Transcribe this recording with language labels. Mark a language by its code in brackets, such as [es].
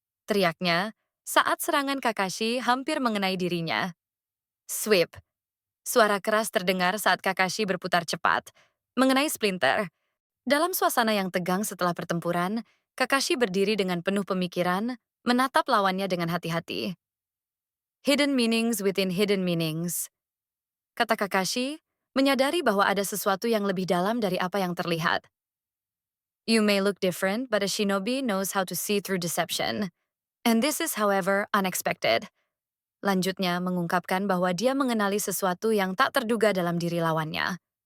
[id] Teriaknya saat serangan Kakashi hampir mengenai dirinya. Sweep! Suara keras terdengar saat Kakashi berputar cepat, mengenai Splinter. Dalam suasana yang tegang setelah pertempuran, Kakashi berdiri dengan penuh pemikiran, menatap lawannya dengan hati-hati. [en] Hidden meanings within hidden meanings. [id] Kata Kakashi, menyadari bahwa ada sesuatu yang lebih dalam dari apa yang terlihat. [en] You may look different, but a shinobi knows how to see through deception. And this is, however, unexpected. [id] Lanjutnya mengungkapkan bahwa dia mengenali sesuatu yang tak terduga dalam diri lawannya.